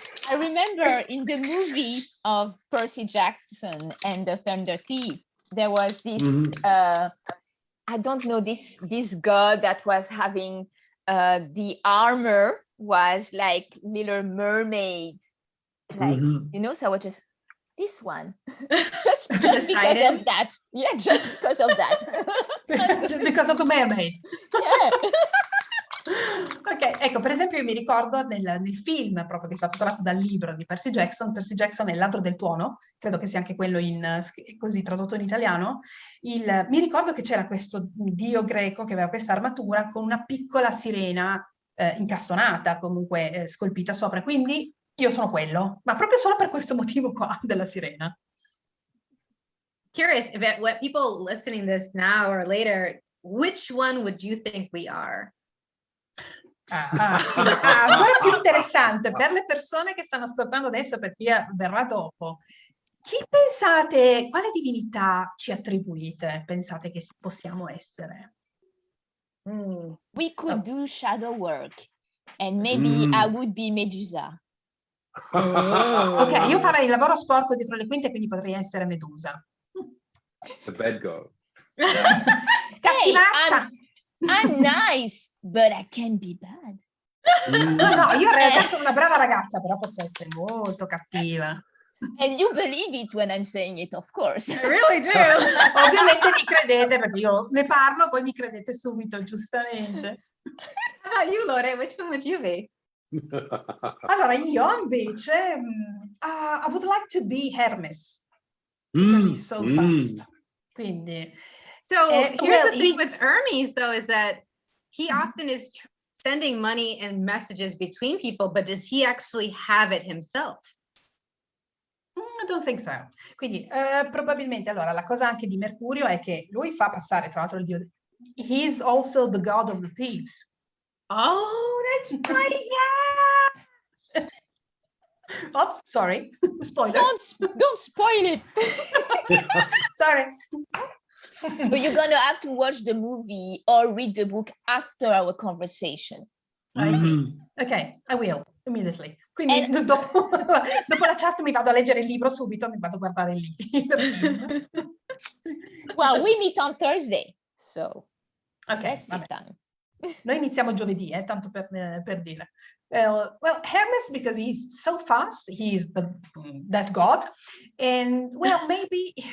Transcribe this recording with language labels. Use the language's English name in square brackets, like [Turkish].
[English] I remember in the movie of Percy Jackson and the Thunder Thief, there was this, I don't know, this god that was having the armor was like little mermaid, like, you know, so I was just, this one, just because of that. Yeah, just because of that. Just because of the mermaid. Yeah. [Italian] Ok, ecco, per esempio io mi ricordo nel film proprio che è stato tratto dal libro di Percy Jackson è Il ladro del tuono, credo che sia anche quello così tradotto in italiano. Mi ricordo che c'era questo dio greco che aveva questa armatura con una piccola sirena incastonata, comunque scolpita sopra, quindi io sono quello, ma proprio solo per questo motivo qua della sirena. [English] Curious about what people listening this now or later, which one would you think we are? [Italian] Ancora più interessante per le persone che stanno ascoltando adesso e per chi verrà dopo. Chi pensate, quale divinità ci attribuite? Pensate che possiamo essere? [English] We could do shadow work, and maybe I would be Medusa. [Italian] Ok, io farei il lavoro sporco dietro le quinte, quindi potrei essere Medusa. [English] The bad girl. [Italian] Cattivaccia! [English] I'm nice, but I can be bad. [Italian] No, io in realtà sono una brava ragazza, però posso essere molto cattiva. [English] And you believe it when I'm saying it, of course. I really do. [Italian] Ovviamente mi credete, perché io ne parlo, poi mi credete subito, giustamente. [English] How about you, Lore? Which one would you be? [Italian] Allora, io invece, [English] I would like to be Hermes, because he's so fast. [Italian] Quindi... [English] So here's the thing with Hermes, though, is that he often is sending money and messages between people, but does he actually have it himself? I don't think so. [Italian] Quindi probabilmente, allora, la cosa anche di Mercurio è che lui fa passare, tra l'altro, il dio, [English] he's also the god of the thieves. Oh, that's nice, yeah! Oops, sorry, spoiler. Don't spoil it. Sorry. But you're gonna have to watch the movie or read the book after our conversation. I see. Ok, I will, immediately. [Italian] Quindi dopo la chat mi vado a leggere il libro subito, mi vado a guardare il film. [English] Well, we meet on Thursday, so [Italian] ok, vabbè. Noi iniziamo giovedì, tanto per dire. [English] Well, Hermes, because he's so fast, he's that god, and well, maybe